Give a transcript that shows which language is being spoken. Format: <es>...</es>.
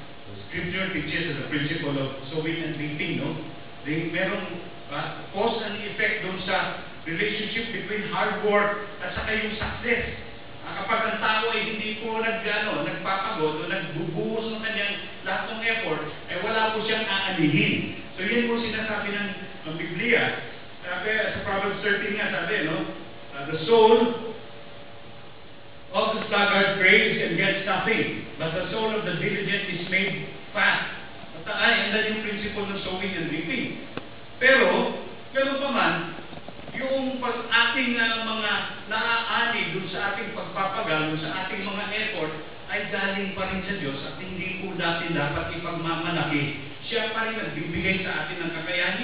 <en>So Scripture teaches the principle of sowing and reaping, merong cause and effect doon sa relationship between hard work</en> <tl>at saka yung</tl> <en>success.</en> <tl>Kapag ang tao ay hindi po nagpapagod o nagbubuhos ng kanyang lahat ng effort, ay wala po siyang aanihin. So yan po sinasabi ng Biblia. Sabi, sa Proverbs 13 nga sabi,</tl> <en>the soul of the sluggard craves and gets nothing, but the soul of the diligent is made fat.</en> <tl>At yan yung principle ng sowing and reaping. Pero, gano'n pa man, yung ating mga naaani dun sa ating pagpapagal, dun sa ating mga effort, ay galing pa rin sa Diyos at hindi po natin dapat ipagmamalaki. Siya pa rin nagbibigay sa atin ng kakayahan.</tl>